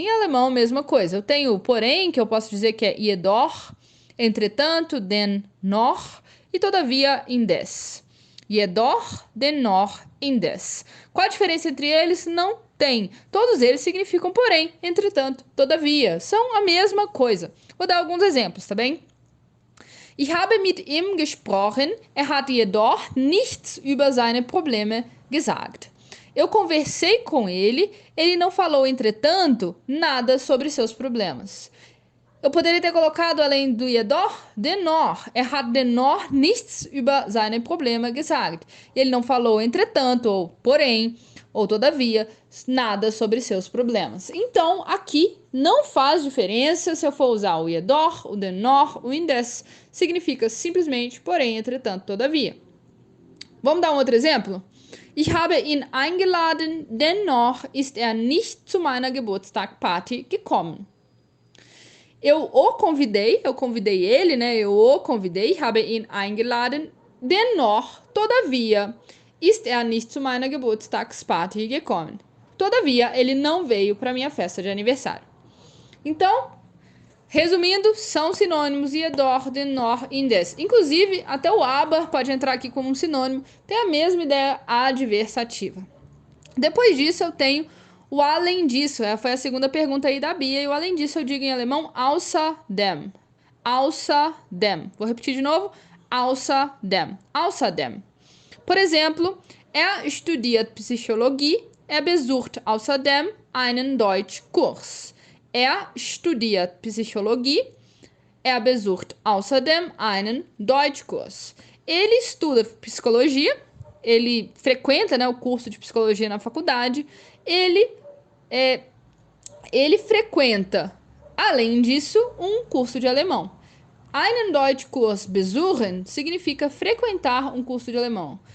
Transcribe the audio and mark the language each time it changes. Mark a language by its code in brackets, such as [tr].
[pt] Em alemão, mesma coisa. Eu tenho o porém, que eu posso dizer que é jedoch, entretanto, den noch, e todavia, indes. Jedoch, dennoch, indes. Qual a diferença entre eles? Não tem. Todos eles significam porém, entretanto, todavia. São a mesma coisa. Vou dar alguns exemplos, tá bem? [de] Ich habe mit ihm gesprochen, hat jedoch nichts über seine Probleme gesagt. [pt] Eu conversei com ele não falou, entretanto, nada sobre seus problemas. Eu poderia ter colocado além do jedoch, dennoch. [de] Hat dennoch nichts über seine Probleme gesagt. [pt] Ele não falou, entretanto, ou porém, ou todavia, nada sobre seus problemas. Então, aqui não faz diferença se eu for usar o jedoch, o dennoch, o indes. Significa simplesmente, porém, entretanto, todavia. Vamos dar um outro exemplo? [de] Ich habe ihn eingeladen, dennoch ist nicht zu meiner Geburtstagparty gekommen. [pt] Eu convidei ele, né? Eu o convidei, [de] habe ihn eingeladen. Dennoch, [pt] todavia, [de] ist nicht zu meiner Geburtstagsparty gekommen. [pt] Todavia, ele não veio para minha festa de aniversário. Então, Resumindo, são sinônimos jedoch, dennoch, indes. Inclusive, até o aber pode entrar aqui como um sinônimo, tem a mesma ideia adversativa. Depois disso, eu tenho o além disso. Foi a segunda pergunta aí da Bia. E o além disso, eu digo em alemão außerdem. Außerdem. Vou repetir de novo. Außerdem. Außerdem. Por exemplo, [de] studiert Psychologie. Besucht außerdem einen Deutschkurs. Studiert Psychologie. Besucht außerdem einen Deutschkurs. [pt] Ele estuda psicologia. Ele frequenta, né, o curso de psicologia na faculdade. Ele frequenta, além disso, um curso de alemão. [de] Einen Deutschkurs besuchen [pt] significa frequentar um curso de alemão.